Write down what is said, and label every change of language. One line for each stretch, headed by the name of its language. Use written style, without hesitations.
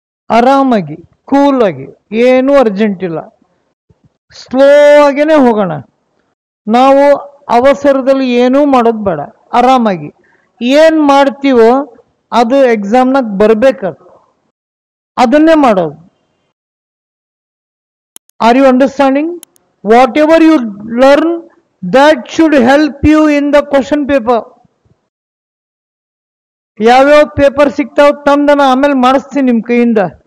Kannada: ಆರಾಮಾಗಿ, ಕೂಲ್ ಆಗಿ, ಏನೂ ಅರ್ಜೆಂಟ್ ಇಲ್ಲ. ಸ್ಲೋ ಆಗೇನೆ ಹೋಗೋಣ. ನಾವು ಅವಸರದಲ್ಲಿ ಏನೂ ಮಾಡೋದು ಬೇಡ, ಆರಾಮಾಗಿ ಏನು ಮಾಡ್ತೀವೋ ಅದು ಎಕ್ಸಾಮ್ನಾಗ ಬರಬೇಕು, ಅದನ್ನೇ ಮಾಡೋದು.
English: Are you understanding? Whatever you learn that should help you in the question paper.
Kannada: ಯಾವ್ಯಾವ ಪೇಪರ್ ಸಿಗ್ತಾವ ತಂದನ ಆಮೇಲೆ ಮಾಡಿಸ್ತೀನಿ ನಿಮ್ಮ ಕೈಯಿಂದ.